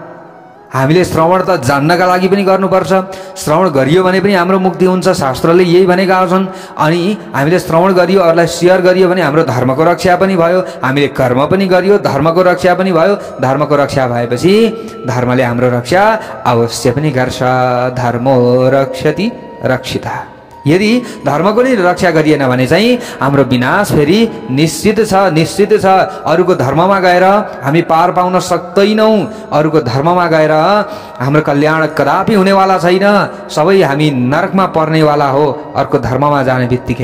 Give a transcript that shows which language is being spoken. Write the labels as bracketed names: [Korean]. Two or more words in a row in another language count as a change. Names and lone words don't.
[Nepali] हामीले श्रवण त जान्नका लागि पनि गर्नुपर्छ। श्रवण गरियो भने पनि हाम्रो मुक्ति हुन्छ, शास्त्रले यही भनेका छन्। अनि हामीले श्रवण गरियो, अरूलाई सेयर गरियो भने हाम्रो धर्मको रक्षा पनि भयो। हामीले कर्म पनि गरियो, धर्मको रक्षा पनि भयो। धर्मको रक्षा भएपछि धर्मले हाम्रो रक्षा अवश्य पनि गर्छ। [Sanskrit] धर्मो रक्षति रक्षिता। [Nepali] यदि धर्मको नै रक्षा गरिएन भने चाहिँ हाम्रो विनाश फेरि निश्चित छ, निश्चित छ। अरूको धर्ममा गएर हामी पार पाउन सक्दैनौँ। अरूको धर्ममा गएर हाम्रो कल्याण कदापि हुनेवाला छैन। सबै हामी नरकमा पर्नेवाला हो अर्को धर्ममा जाने बित्तिकै।